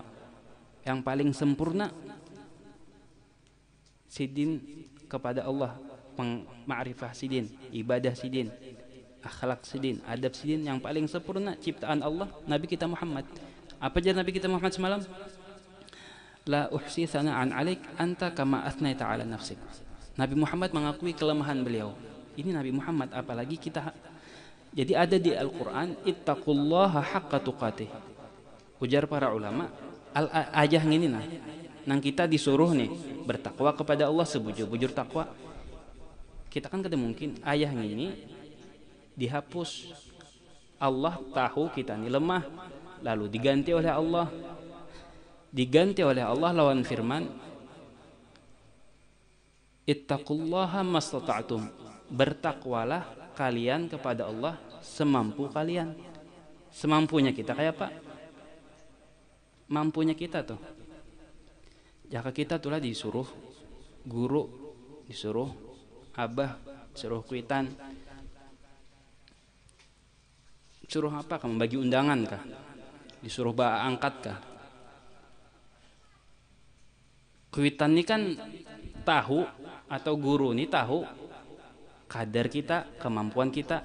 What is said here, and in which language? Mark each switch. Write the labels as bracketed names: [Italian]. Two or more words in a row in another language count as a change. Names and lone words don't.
[Banjar] Yang paling sempurna sidin kepada Allah, ma'rifah sidin, ibadah sidin, akhlak sidin, adab sidin, yang paling sempurna ciptaan Allah Nabi kita Muhammad. Apa aja Nabi kita Muhammad semalam? [Arabic] La uhsi thana'an 'alaik anta kama athnaita 'ala nafsik. [Indonesian] Nabi Muhammad mengakui kelemahan beliau. Ini Nabi Muhammad, apalagi kita. Jadi ada di Al-Qur'an [Arabic] ittaqullaha haqqa tuqatih. [Banjar] Ujar para ulama, ajah ngini nah. Nang kita disuruh nih bertakwa kepada Allah sebujur-bujur takwa. Kita kan kada mungkin ayah ngini dihapus. [Indonesian] Allah tahu kita ini lemah, lalu diganti oleh Allah. [Banjar] Diganti oleh Allah lawan firman [Arabic] Ittaqullaha mastata'tum. [Indonesian] Bertakwalah kalian kepada Allah semampu kalian. [Banjar] Semampunya kita kayak apa? Mampunya kita tuh. Jika kita tulah disuruh guru, disuruh abah, disuruh kuitan, suruh apa? Kamu bagi undangan kah? Disuruh angkat kah? Kuitan ini kan tahu, atau guru ini tahu kadar kita, kemampuan kita.